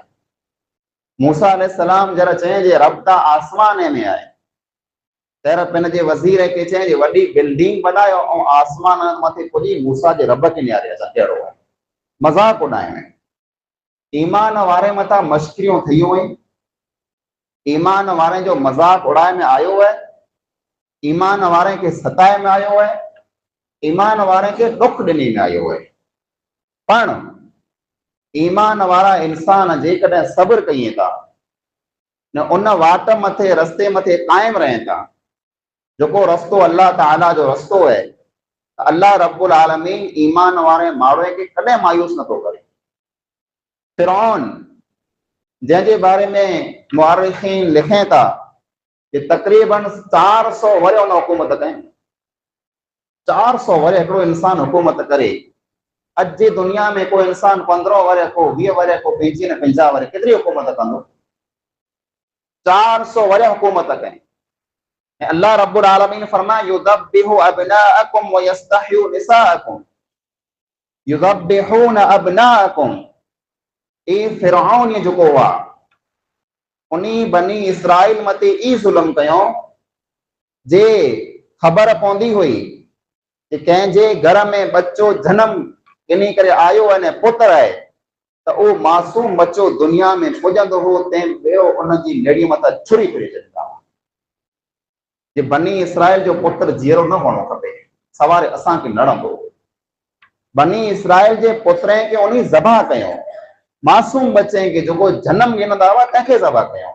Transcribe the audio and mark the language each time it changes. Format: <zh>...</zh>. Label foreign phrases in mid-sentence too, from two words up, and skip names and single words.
<sd>मूसा अलैहिस्सलाम जरा चई जे रब त आसमान में आहे, तेर पिन जे वज़ीर खे चई वॾी बिल्डिंग बनायो ऐं आसमान मथे पुॼी मूसा जे रब खे निहारे असां कहिड़ो आहे। मज़ाक उॾाइण, ईमान वारे मथां मश्किरियूं थियूं आहिनि, ईमान वारे जो मज़ाक उड़ाए में आयो है, ईमान वारे के सताए में आयो है, ईमान वारे के दुख ॾिनी में आयो है। पण ईमान वारा इंसान जेकॾहिं सब्र कयूं था न उन वाट मथे रस्ते मथे कायम रहें था जेको रस्तो अल्लाह ताला जो रस्तो है,</sd> <ar>الله رب العالمين</ar> <sd>ईमान वारे माण्हू खे कॾहिं मायूस नथो करे। फिरौन जंहिंजे बारे में मुअर्रिखीन लिखें था कि तक़रीबन 400 वरे उन हुकूमत कई। 400 वरे हिकिड़ो इंसान हुकूमत करे। अॼु जी दुनिया में कोई इंसान 15 वरे को 20 वरे को 25 न 50 वरे केतिरी हुकूमत कंदो। 400 वरे हुकूमत कई।</sd> <ar>الله رب العالمين</ar> <sd>फरमाए</sd> <ar>يذبحون أبناءكم ويستحيون نساءكم يذبحون أبناءكم.</ar> <sd>ए फिरौन जेको हुआ उन्हीं बनी इसराइल मते ई ज़ुल्म कयो जे ख़बर पवंदी हुई कि कंहिंजे घर में बच्चो जन्म इन करे आयो है ने पुत्र है त उहो मासूम बच्चो दुनिया में पुॼंदो हो, तंहिं ॿियो उनजी नेड़ी मथां छुरी फिरी छॾींदा हुआ। जे बनी इसराइल जो पुत्र जीअरो न हुअणो खपे, सवारे असांखे लड़ंदो। बनी इसराइल जे पुत्र खे उन्हीं ज़बह कयो, मासूम बच्चे खे जेको जन्म ॾींदा हुआ तंहिंखे ज़बह कयो।</sd>